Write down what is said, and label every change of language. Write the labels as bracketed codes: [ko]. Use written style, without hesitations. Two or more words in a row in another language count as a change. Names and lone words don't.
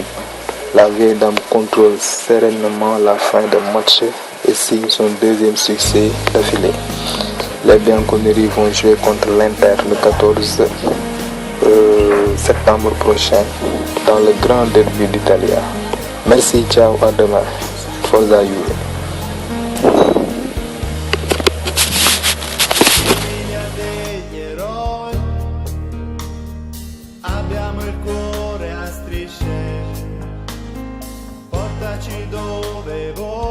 [fr] La vieille dame contrôle sereinement la fin de match et signe son deuxième succès d'affilée. Les Bianconeri vont jouer contre l'Inter le 14 septembre prochain dans le grand derby d'Italie. Merci, ciao, à demain. [it] Forza Juve. Abbiamo il cuore a strisce, portaci dove vuoi.